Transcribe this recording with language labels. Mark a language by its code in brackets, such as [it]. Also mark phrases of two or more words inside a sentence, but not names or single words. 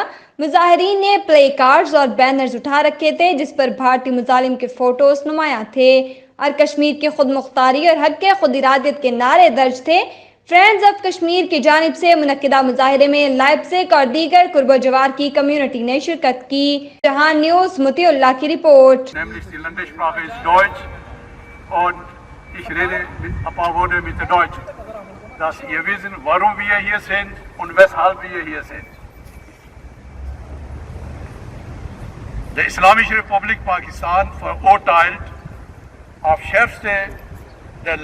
[ur] مظاہرین نے [en] play cards [ur] اور بینرز اٹھا رکھے تھے جس پر بھارتی مظالم کے فوٹوز نمایاں تھے اور کشمیر کی خود مختاری اور حق کے خود ارادیت کے نعرے درج تھے. فرینڈز آف کشمیر کی جانب سے منعقدہ مظاہرے میں لائپزگ اور دیگر قرب و جوار کی کمیونٹی نے شرکت کی. جہاں نیوز مطیع اللہ کی رپورٹ. [de] Und ich rede ein paar Worte mit der Deutsch, dass ihr wissen, warum wir hier sind und weshalb wir hier sind. Die Islamische Republik Pakistan verurteilt auf schärfste der